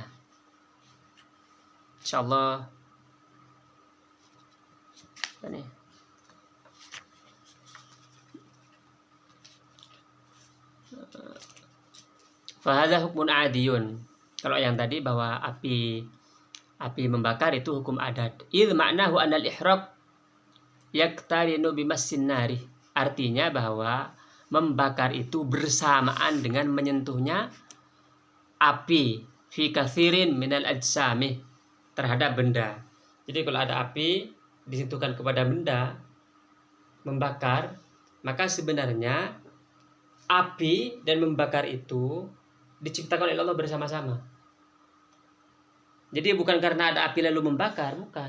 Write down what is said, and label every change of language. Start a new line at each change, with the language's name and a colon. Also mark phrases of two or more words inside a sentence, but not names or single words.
Indonesian: Insyaallah. Ini.
Arabic: فهذا حكم عادي.
Indonesian: Kalau yang tadi bahwa api membakar itu hukum adat.
Arabic: إذ معناه أن الإحراق يقترن بمس النار.
Indonesian: Artinya bahwa membakar itu bersamaan dengan menyentuhnya api
Arabic: في كثير من الأجسام,
Indonesian: terhadap benda. Jadi kalau ada api disentuhkan kepada benda membakar, maka sebenarnya api dan membakar itu diciptakan oleh Allah bersama-sama. Jadi bukan karena ada api lalu membakar, bukan.